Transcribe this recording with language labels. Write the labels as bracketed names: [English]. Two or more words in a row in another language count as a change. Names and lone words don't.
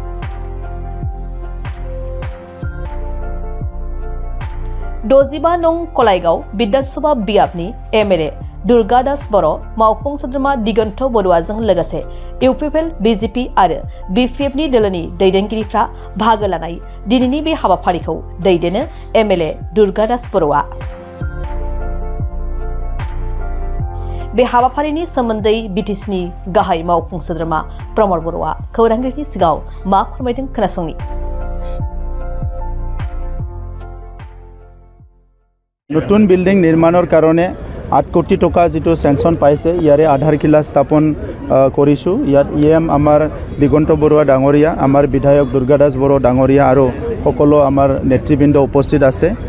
[Bodo] दजिबा नं कलाइगाव विधानसभा बियाबनि एमएलए दुर्गा दास बर' मावफुं सोद्रोमा दिगन्त बरुवाजों लोगोसे इउपिपिएल बिजेपि आरो बिपिएफनि दोलोनि दैदेनगिरिफ्रा बाहागो लानाय दिनैनि बे हाबाफारिखौ दैदेनो एमएलए दुर्गा दास बर'आ। बे हाबाफारिनि सोमोन्दै बिटिसिनि गाहाय मावफुं सोद्रोमा प्रमद बर'आ खौरांगिरिनि सिगाङाव मा फोरमायदों खोनासंनि। [Assamese] নতুন বিল্ডিং নিৰ্মাণৰ কাৰণে 8 কোটি টকা যেটো স্যাংচন পাইছে ইয়াৰে আধাৰশিলা স্থাপন কৰিছোঁ। ইয়াত ইএম আমাৰ দিগন্ত বৰুৱা ডাঙৰীয়া, আমাৰ বিধায়ক দুৰ্গা দাস বড়ো ডাঙৰীয়া আৰু সকলো আমাৰ নেতৃবৃন্দ উপস্থিত আছে।